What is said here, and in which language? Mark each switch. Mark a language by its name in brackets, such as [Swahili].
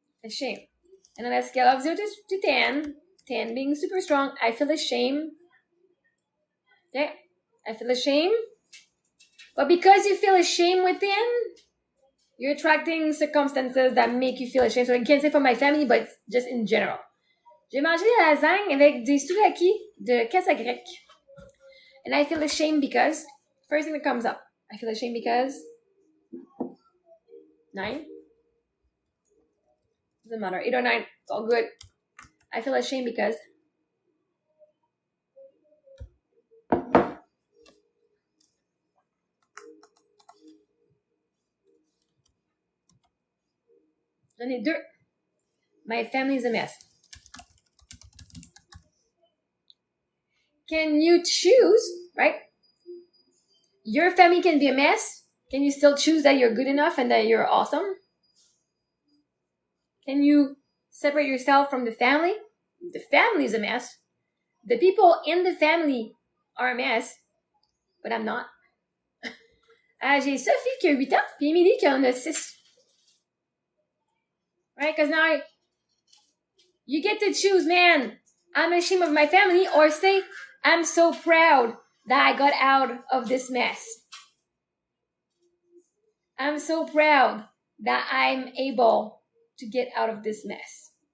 [English] Shame. And on a scale of 0 to 10, 10 being super strong, I feel ashamed. Okay? I feel ashamed. But because you feel ashamed within, you're attracting circumstances that make you feel ashamed. So I can't say for my family, but just in general. [French] J'ai mangé de la lasagne avec des souvlaki de casse à grec. [English] And I feel ashamed because, first thing that comes up, I feel ashamed because 9? Doesn't matter. 8 or 9, it's all good. I feel ashamed because [French] j'en ai 2. [English] My family is a mess. Can you choose, right? Your family can be a mess. Can you still choose that you're good enough and that you're awesome? Can you separate yourself from the family? The family is a mess. The people in the family are a mess, but I'm not. [French] J'ai Sophie qui a 8 ans, puis Émilie qui en a 6. [English] Right? Because now you get to choose, man, I'm ashamed of my family, or say, I'm so proud that I got out of this mess. I'm so proud that I'm able to get out of this mess.